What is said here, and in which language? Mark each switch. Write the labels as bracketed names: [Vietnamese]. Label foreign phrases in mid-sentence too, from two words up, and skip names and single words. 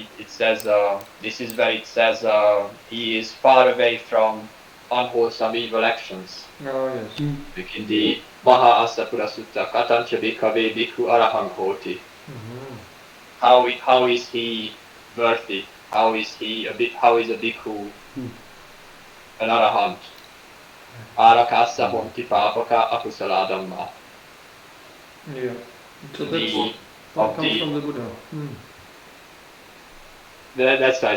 [English] It says this is where it says he is far away from unwholesome evil actions. Oh yes. Like in the [Pali] Maha Asapura Sutta, Katancha Bhikkhave Bhikkhu Arahang Hoti. [English] How is he worthy? How is a bhikkhu an arahant? [Pali] Arakasa honti papaka akusala dhamma. [English] Yeah. So that comes from the Buddha. That's right.